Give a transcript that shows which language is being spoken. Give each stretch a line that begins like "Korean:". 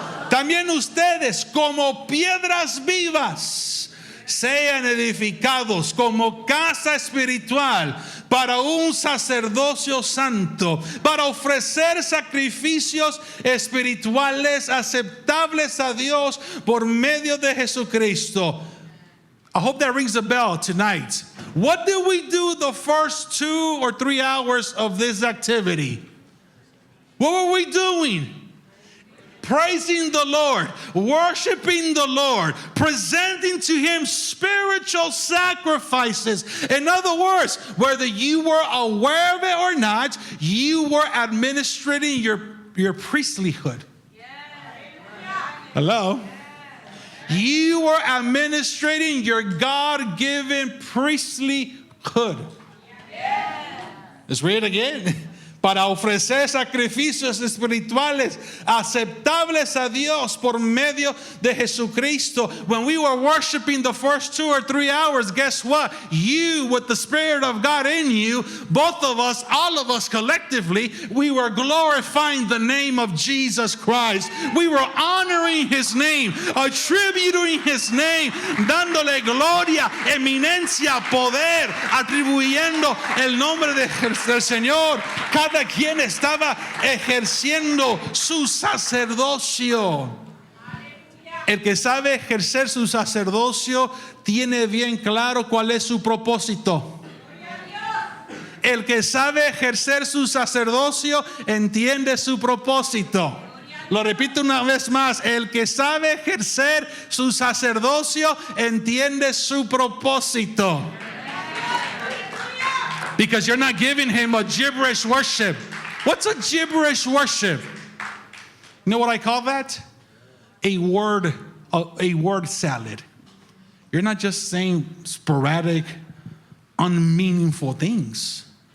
Spanish: También ustedes, como piedras vivas, sean edificados como casa espiritual para un sacerdocio santo, para ofrecer sacrificios espirituales aceptables a Dios por medio de Jesucristo.
English: I hope that rings a bell tonight. What did we do the first 2 or 3 hours of this activity? What were we doing? Praising the Lord, worshiping the Lord, presenting to Him spiritual sacrifices. In other words, whether you were aware of it or not, you were administrating your priestlyhood. Hello? You were administrating your God-given priestlyhood. Let's read it again.
Spanish: Para ofrecer sacrificios espirituales aceptables a Dios por medio de Jesucristo.
English: When we were worshiping the first 2 or 3 hours, guess what? You, with the Spirit of God in you, both of us, all of us collectively, we were glorifying the name of Jesus Christ. We were honoring His name,
Spanish: attributing His name, dándole gloria, eminencia, poder, atribuyendo el nombre del Señor. Cada quien estaba ejerciendo su sacerdocio. El que sabe ejercer su sacerdocio tiene bien claro cuál es su propósito. El que sabe ejercer su sacerdocio entiende su propósito. Lo repito una vez más, el que sabe ejercer su sacerdocio entiende su propósito.
English: Because you're not giving Him a gibberish worship. What's a gibberish worship? You know what I call that? A word salad. You're not just saying sporadic, unmeaningful things.